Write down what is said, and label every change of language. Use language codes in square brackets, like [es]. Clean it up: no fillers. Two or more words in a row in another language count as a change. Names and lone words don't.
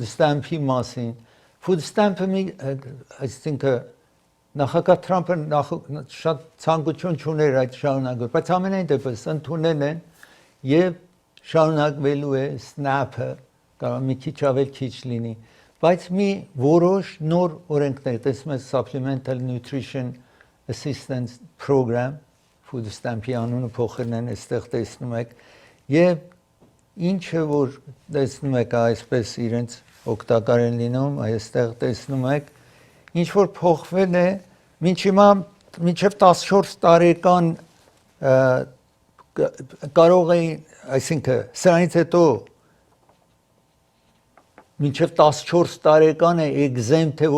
[hy] stamp-ի մասին [en] food stamp- [hy] ը այսինքն նախագահ Թրամփը շատ ցանկություն չուներ այդ շարունակել բայց ամենայն դեպս ընդունել են եւ շարունակվելու է SNAP-ը կարող մի քիչ ավել քիչ լինի բայց մի որոշ նոր օրենքներ տեսնում եք [en] supplemental nutrition assistance program food stamp- [hy] ի անունը փոխել են այստեղ տեսնում եք եւ Ինչը որ տեսնում եք այսպես իրենց օգտակար են լինում, այստեղ տեսնում եք, ինչ որ փոխվել է, մինչև 14 տարեկան կարող է, այսինքն սրանից հետո մինչև 14 տարեկան է exempt է